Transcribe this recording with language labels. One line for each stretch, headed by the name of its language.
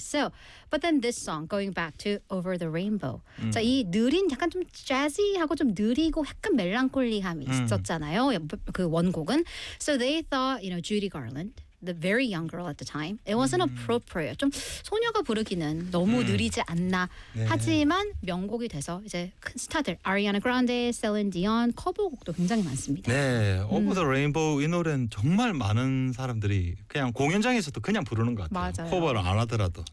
English: So, but then this song, going back to Over the Rainbow.
Korean: 자, 이 느린 약간 좀 재즈하고 좀 느리고 약간 멜랑콜리함이 있었잖아요. 그 원곡은.
English: So they thought, you know, Judy Garland, the very young girl at the time, it wasn't appropriate.
Korean: 좀 소녀가 부르기는 너무 느리지 않나. 네. 하지만 명곡이 돼서 이제 큰 스타들, Ariana Grande, Celine Dion, 커버곡도 굉장히 많습니다. 네, Over the Rainbow 이 노래는 정말 많은 사람들이 그냥 공연장에서도 그냥 부르는 것 같아요. 맞아요. 커버를 안 하더라도.